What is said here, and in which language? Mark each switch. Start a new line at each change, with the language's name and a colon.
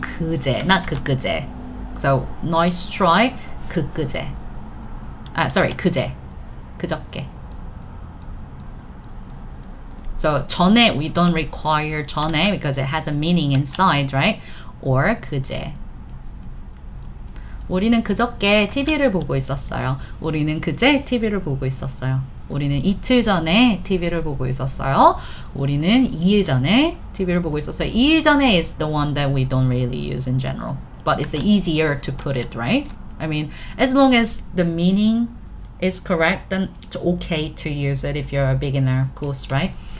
Korean: 그제, not 그제.
English: So, nice try.
Korean: 그제. 그제. 그저께.
English: So, 전에, we don't require 전에 because it has a meaning inside, right?
Korean: Or 그제. 우리는 그저께 TV를 보고 있었어요. 우리는 그제 TV를 보고 있었어요. 우리는 이틀 전에 TV를 보고 있었어요. 우리는 2일 전에 TV를 보고 있었어요.
English: 2일 전에 is the one that we don't really use in general. But it's easier to put it, right? I mean, as long as the meaning is correct, then it's okay to use it if you're a beginner, of course, right?